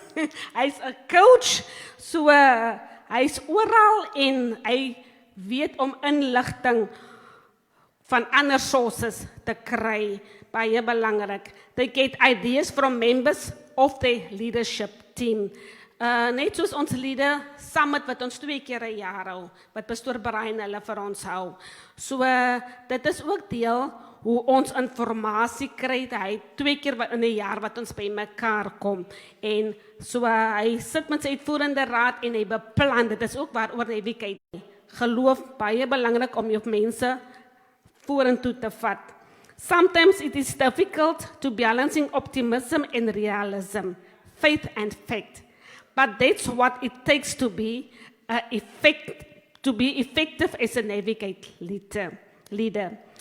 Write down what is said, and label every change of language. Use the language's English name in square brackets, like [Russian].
[Afrikaans] Hy's 'n coach, so hy's oral en hy weet om inligting van ander sources te kry. Baie belangrik. [English] They get ideas from members of the leadership team. [Afrikaans] Net soos ons leader summit wat ons 2 keer 'n jaar hou, wat pastoor Brian hulle vir ons hou. So dit is ook deel hoe ons informasie kry. Hy 2 keer in 'n jaar wat ons by mekaar kom. En so hy sit met sy uitvoerende raad en hy beplan. Dit is ook waaroor hy kyk. Geloof baie belangrik om jou mense vorentoe te vat. [English] Sometimes it is difficult to balancing optimism and realism, faith and fact. But that's what it takes to be effective as a navigate leader.